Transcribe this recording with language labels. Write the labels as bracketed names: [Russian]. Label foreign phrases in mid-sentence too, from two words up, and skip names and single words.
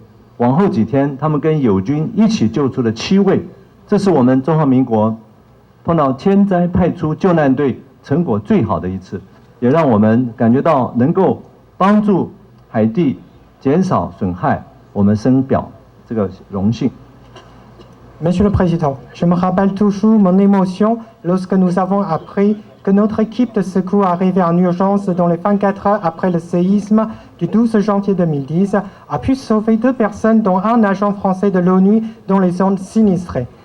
[Chinese] 往后几天，他们跟友军一起救出了7位，这是我们中华民国碰到天灾派出救难队成果最好的一次，也让我们感觉到能够帮助海地减少损害，我们深表这个荣幸。 [French] Monsieur le Président, je me rappelle toujours mon émotion lorsque nous avons appris que notre équipe de secours arrivée en urgence dans les 24 heures après le séisme du 12 janvier 2010 a pu sauver 2 personnes dont un agent français de l'ONU dans les zones sinistrées.